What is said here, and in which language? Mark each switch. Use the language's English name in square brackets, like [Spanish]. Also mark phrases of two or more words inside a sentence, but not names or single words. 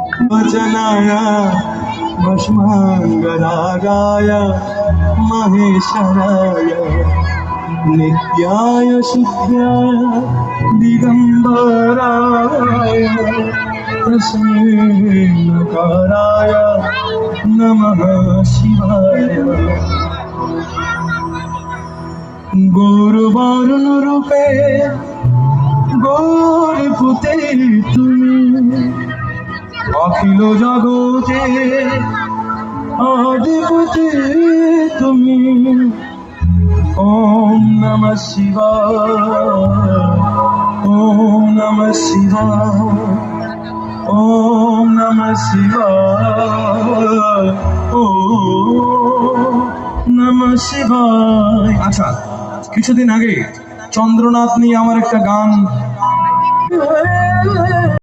[Sanskrit] वचनाय भस्माङ्गरागाय महेश्वराय नित्याय शुद्धाय दिगम्बराय प्रसन्नकाराय नमः शिवाय। [Bangla] গৌরবর্ণ রূপে গৌরপুতে তুমি অখিল জগতে আদিপতি তুমি। [Sanskrit] ॐ नमः शिवाय, ॐ नमः शिवाय, ॐ नमः शिवाय, ॐ नमः शिवाय। [Bangla] আচ্ছা, কিছুদিন আগে চন্দ্রনাথ নিয়ে আমার একটা গান